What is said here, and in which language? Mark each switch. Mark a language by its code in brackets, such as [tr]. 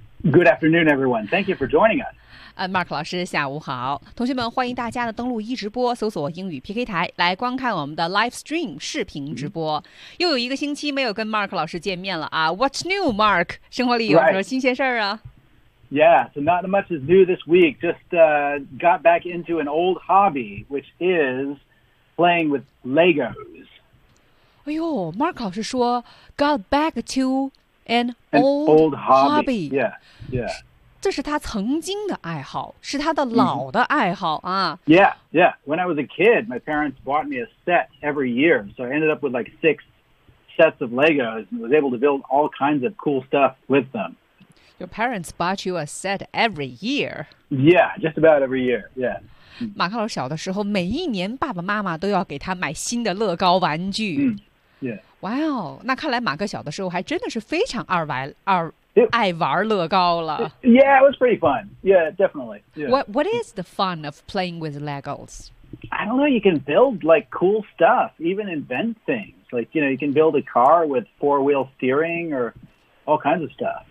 [en] Good afternoon, everyone. Thank you for joining us. [zh] Mark 老师，下午好。同学们，欢迎大家的登录一直播，搜索英语 PK 台来观看我们的 live stream 视频直播。又有一个星期没有跟 Mark 老师见面了啊。 [en] What's new, Mark? [zh] 生活里有什么新鲜事儿啊？ [en] Yeah, so not much is new this week. Just got back into an old hobby, which is playing with Legos. [zh] 哎呦 ，Mark 老师说 [en] got back to。 An old hobby. Yeah, yeah. [zh] 这是他曾经的爱好，是他的老的爱好啊。 [en] Yeah, yeah. When I was a kid, my parents bought me a set every year. So I ended up with like 6 sets of Legos and was able to build all kinds of cool stuff with them. Your parents bought you a set every year? Yeah, just about every year, yeah. [zh] 马克老师小的时候，每一年爸爸妈妈都要给他买新的乐高玩具。 [en] Yeah. [zh] 哇哦，那看来马克小的时候还真的是非常爱玩乐高了。 [en] Yeah, it was pretty fun. Yeah, definitely. Yeah. What is the fun of playing with Legos? I don't know, you can build like cool stuff, even invent things. Like, you know, you can build a car with 4-wheel steering or all kinds of stuff.